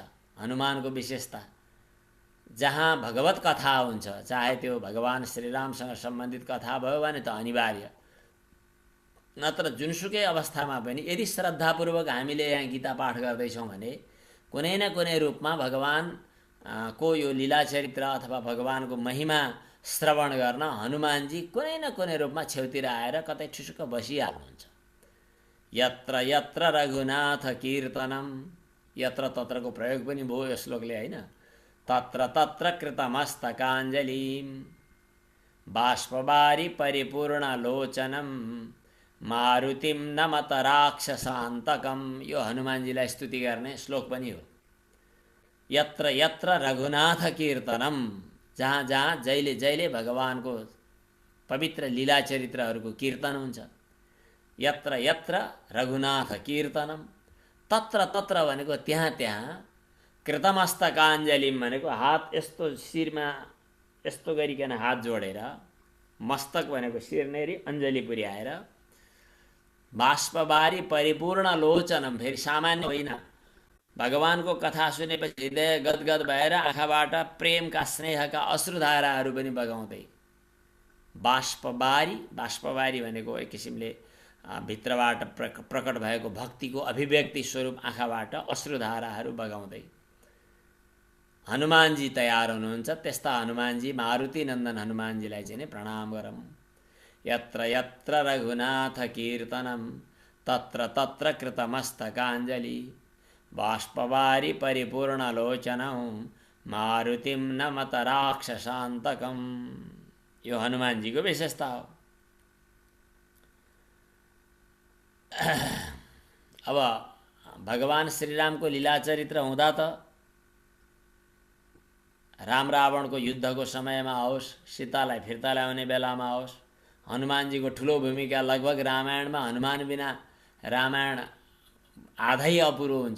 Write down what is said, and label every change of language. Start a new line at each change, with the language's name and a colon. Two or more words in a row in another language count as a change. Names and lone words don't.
Nepali: हनुमानको विशेषता, जहाँ भगवत कथा हुन्छ, चाहे त्यो भगवान् श्रीरामसँग सम्बन्धित कथा भयो भने त अनिवार्य, नत्र जुनसुकै अवस्थामा पनि यदि श्रद्धापूर्वक हामीले यहाँ गीता पाठ गर्दैछौँ भने कुनै न कुनै रूपमा भगवान को यो लीला चरित्र अथवा भगवानको महिमा श्रवण गर्न हनुमानजी कुनै न कुनै रूपमा छेउतिर आएर कतै ठुसुक्क बसिहाल्नुहुन्छ।
Sanskrit: यत्र यत्र रघुनाथ कीर्तनम,
Nepali: यत्र तत्रको प्रयोग पनि भयो यो श्लोकले, होइन?
Sanskrit: तत्र तत्र कृतमस्तकाञ्जलिम, बाष्पबारी परिपूर्णलोचनम मारुतिम नमत राक्षसान्तकम।
Nepali: यो हनुमानजीलाई स्तुति गर्ने श्लोक पनि हो।
Sanskrit: यत्र यत्र रघुनाथ कीर्तनम,
Nepali: जहाँ जहाँ जहिले जहिले भगवानको पवित्र लीला चरित्रहरूको कीर्तन हुन्छ।
Sanskrit: यत्र यत्र रघुनाथ कीर्तनम, तत्र तत्र
Nepali: भनेको त्यहाँ त्यहाँ, कृतमस्तकाञ्जलिम भनेको हात यस्तो शिरमा यस्तो गरिकन हात जोडेर, मस्तक भनेको शिरनेरी अञ्जली पुर्याएर,
Sanskrit: बाष्पबारी परिपूर्ण
Nepali: लोचनम, फेरि सामान्य होइन, भगवानको कथा सुनेपछि हृदय गदगद भएर आँखाबाट प्रेमका स्नेहका अश्रुधाराहरू पनि बगाउँदै, बाष्पबारी, बाष्पबारी भनेको एक किसिमले भित्रबाट प्रकट भएको भक्तिको अभिव्यक्ति स्वरूप आँखाबाट अश्रुधाराहरू बगाउँदै हनुमानजी तयार हुनुहुन्छ। त्यस्ता हनुमानजी, मारुति नन्दन हनुमानजीलाई चाहिँ प्रणाम गरौँ।
Sanskrit: यत्र यत्र रघुनाथ कीर्तनम तत्र तत्र कृतमस्तकाञ्जलि बाष्पबारी परिपूर्णलोचनौ मारुतिम नमत राक्षसान्तकम।
Nepali: यो हनुमानजीको विशेषता हो। अब भगवान श्रीरामको लीला चरित्र हुँदा त राम रावणको युद्धको समयमा होस्, सीतालाई फिर्ता ल्याउने बेलामा होस्, हनुमानजीको ठुलो भूमिका, लगभग रामायणमा हनुमान बिना रामायण आधै अपुरो हुन्छ।